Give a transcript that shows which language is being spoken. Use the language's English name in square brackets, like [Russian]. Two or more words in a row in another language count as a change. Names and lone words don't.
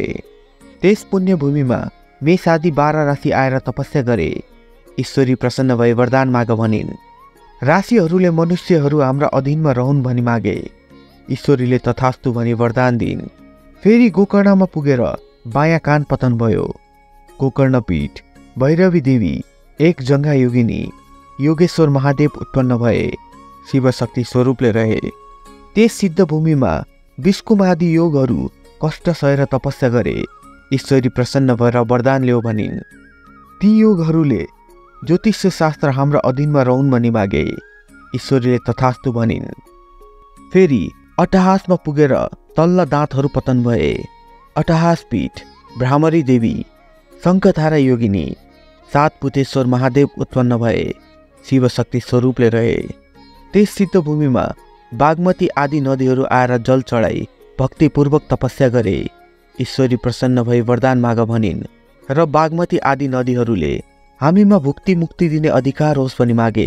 [Nepali] त्यस पुण्यभूमिमा मेष आदि 12 राशि आएर तपस्या गरे। ईश्वरी प्रसन्न भई वरदान माग भनिन्। राशिहरूले मनुष्यहरू हाम्रा अधीनमा रहन् भनी मागे। ईश्वरीले तथास्तु भनी वरदान दिन्। फेरि गोकर्णमा पुगेर बायाँ कान पतन भयो। गोकर्ण पीठ, भैरवी देवी, एक जङ्गा योगिनी, योगेश्वर महादेव उत्पन्न भए। शिवशक्ति स्वरूपले रहे। त्यस सिद्ध भूमिमा विष्कुम आदि योगहरू कष्ट सहेर तपस्या गरे। ईश्वरी प्रसन्न भएर वरदान ल्याऊ भनिन्। ती योगहरूले ज्योतिष्य शास्त्र हाम्रो अधीनमा रहन् भनी मागे। ईश्वरीले तथास्तु भनिन्। फेरि अट्टहासमा पुगेर तल्ला दाँतहरू पतन भए। अट्टहास पीठ, भ्रामरी देवी, शङ्खधारा योगिनी, 7 पुतेश्वर महादेव उत्पन्न भए। शिवशक्ति स्वरूपले रहे। त्यस सिद्ध भूमिमा बागमती आदि नदीहरू आएर जल चढाई भक्तिपूर्वक तपस्या गरे। ईश्वरी प्रसन्न भई वरदान माग भनिन्। र बागमती आदि नदीहरूले हामीमा भुक्ति मुक्ति दिने अधिकार होस् भनी मागे।